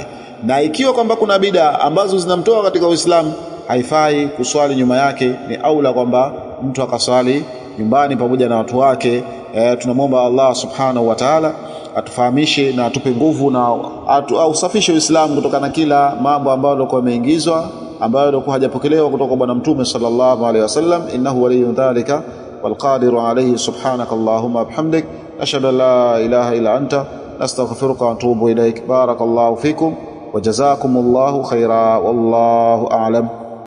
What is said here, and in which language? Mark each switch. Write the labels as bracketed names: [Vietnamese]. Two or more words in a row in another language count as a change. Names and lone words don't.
[Swahili] Na ikiwa kwamba kuna bid'a ambazo zinamtoa katika Uislamu, haifai kuswali nyuma yake, ni aula kwamba mtu akaswali nyumbani pamoja na watu wake. Tunamwomba Allah [Arabic] سبحانه وتعالى [Swahili] atufahamishe na atupe nguvu na usafishe Uislamu kutokana na kila mambo ambayo yalikuwa yameingizwa, ambayo yalikuwa hajapokelewa kutoka bwana mtume [Arabic] صلى الله عليه وسلم. إنه ولي ذلك والقادر عليه سبحانك اللهم بحمدك أشهد أن لا إله إلا أنت نستغفرك وأتوب إليك. بارك الله فيكم وجزاكم الله خيرا والله أعلم.